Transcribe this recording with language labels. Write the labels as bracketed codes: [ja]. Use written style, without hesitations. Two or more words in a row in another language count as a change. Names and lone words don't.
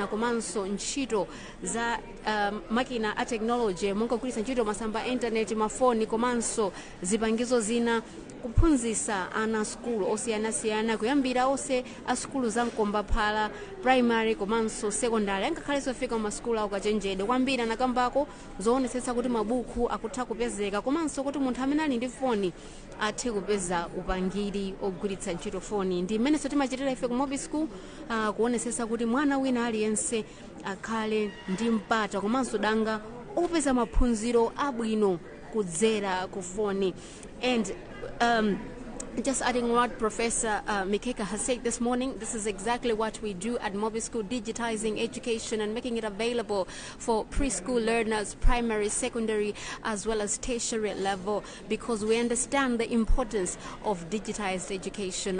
[ny] komanso ntchito za makina a technology, monga kugwiritsa ntchito masamba internet, mafoni komanso zipangizo zina kuphunzitsa ana skulu osiyanasiyana kuyambira onse a skulu za Nkombaphala primary komanso secondary, angakhale sofika maskulu akachenjede kwambiri anakambako zoonetsetsa kuti mabuku akutha kupezeka komanso kuti munthu amene ali ndi foni athe kupeza upangiri ogwiritsa ntchito foni. Ndi mmenenso timachitira ife ku Mobi School kuonetsetsa kuti mwana wina aliyense akhale ndi mpata komanso danga opeza maphunziro abwino kudzera ku foni. [en] And just adding what Professor Mikeka has said this morning, this is exactly what we do at Mobi School, digitizing education and making it available for preschool learners, primary, secondary, as well as tertiary level, because we understand the importance of digitized education.